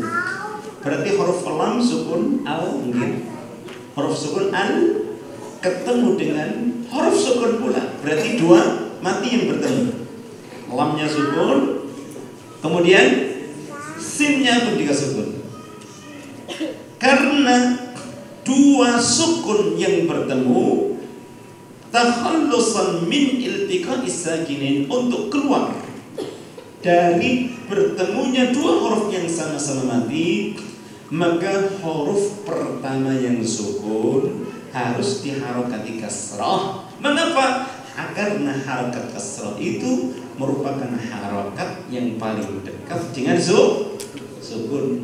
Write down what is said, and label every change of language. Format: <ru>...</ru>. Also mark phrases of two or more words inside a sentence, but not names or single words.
<id>Berarti huruf lam sukun al, mungkin huruf sukun al ketemu dengan huruf sukun pula. Berarti dua mati yang bertemu. Lamnya sukun, kemudian sinnya pun juga sukun. Karena dua sukun yang bertemu,</id> <ar>takhallusan min iltiqa'is sakinin,</ar> <id>untuk keluar dari bertemunya dua huruf yang sama-sama mati, maka huruf pertama yang sukun harus diharokati kasrah. Mengapa? Karena harokat kasrah itu merupakan harokat yang paling dekat dengan sukun.</id>